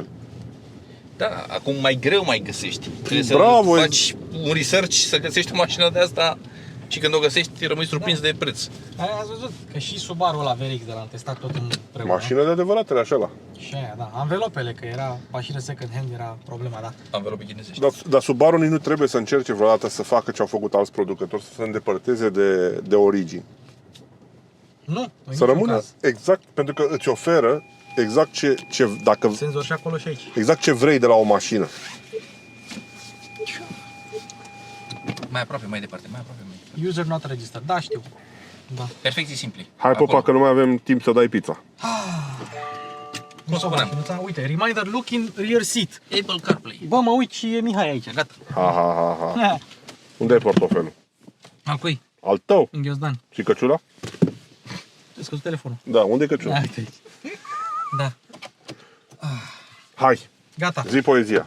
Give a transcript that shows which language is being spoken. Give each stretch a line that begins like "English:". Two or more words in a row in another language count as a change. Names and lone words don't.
Romanian: Da, acum mai greu mai găsești. Trebuie Bravo, să faci un research să găsești o mașină de asta și când o găsești rămâi surprins de preț. Ați văzut că și Subaru ăla VRX de la am testat tot împreună. Mașină de adevăratele, așa. Și aia, da. Anvelopele, că era mașină
English: second hand,
Romanian: era problema, da. Anvelope chinezești. Dar Subaru nici nu trebuie să încerce vreodată să facă ce au făcut alți producători, să se îndepărteze de origini. Nu, în Să niciun rămână caz. exact, pentru că îți oferă exact dacă Senzor și acolo și aici. exact ce vrei de la o mașină. Mai aproape, mai departe, mai aproape. Mai departe.
English: User not registered.
Romanian: Da, știu. Da. Perfecții simpli. Hai, Acolo. popa, că nu mai avem timp să dai pizza. Cum spuneam? Mașinuța, uite,
English: reminder look in rear seat.
Romanian: Apple CarPlay. Bă, mă uit și e Mihai aici, gata. Ha. Unde e portofelul? Al cui? Al tău. În ghiozdan. Și căciula? Ai scăzut telefonul. Da, unde e căciula? Da, uite aici. Da, Hai, gata. zi poezia.